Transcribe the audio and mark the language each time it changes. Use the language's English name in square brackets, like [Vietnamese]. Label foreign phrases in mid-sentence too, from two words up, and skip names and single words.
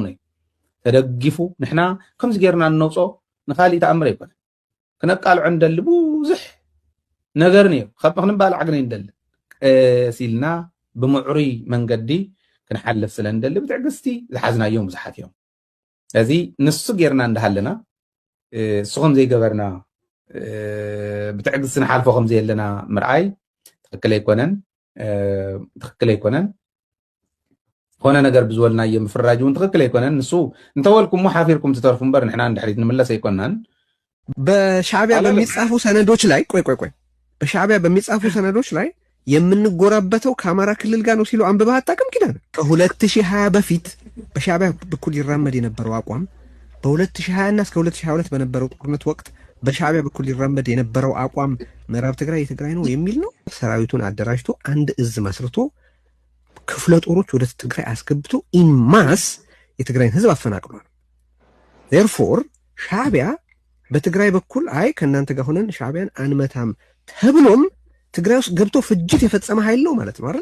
[Tigrinya] እዩ ተደጊፉ ንሕና ከምዚ ጌርና ንነውፆ ንኻሊእ ተኣምር ኣይኮነ ክነቃልዖ እንደሊ ብዙሕ ነገር ነዮ ከም ክንባልዕ ግን እንደሊ ቀስ ኢልና ብምዕሩይ መንገዲ ክንሓልፍ ስለ እንደሊ ብትዕግስቲ ዝሓዝናዮም ብዙሓት እዮም ስለዚ ንሱ ጌርና እንዳሃለና እስኹም ዘይገበርና ብትዕግስቲ ንሓልፎ ከምዚ የለና ምርኣይ ትክክል ኣይኮነን ሆነ ነገር ብዝበልናዮ ምፍራጅ እውን ትክክል ኣይኮነን ንሱ እንተወልኩም ሓፊርኩም ትተርፉ እምበር ንሕና እንድሕሪት ንመለስ ኣይኮንናን [Amharic] በሻዕቢያ በሚጻፉ ሰነዶች ላይ ቆይ በሻዕቢያ በሚጻፉ ሰነዶች ላይ የምንጎራበተው ከአማራ ክልል ጋር ነው ሲሉ አንብበህ አታውቅም ኪዳን ከ2020 በፊት በሻዕቢያ በኩል ይራመድ የነበረው አቋም በ2020 እና እስከ 2022 በነበረው ጦርነት ወቅት በሻዕቢያ በኩል ይራመድ የነበረው አቋም ምዕራብ ትግራይ የትግራይ ነው የሚል ነው ሰራዊቱን አደራጅቶ አንድ እዝ መስርቶ ክፍለ ጦሮች ወደ ትግራይ አስገብቶ ኢንማስ የትግራይን ህዝብ አፈናቅሏል therefore ሻዕቢያ በትግራይ በኩል አይ ከናንተ ጋር ሆነን ሻዕቢያን አንመታም ተብሎም ትግራይ ውስጥ ገብቶ ፍጅት የፈጸመ ኃይል ነው ማለት ነው አይደል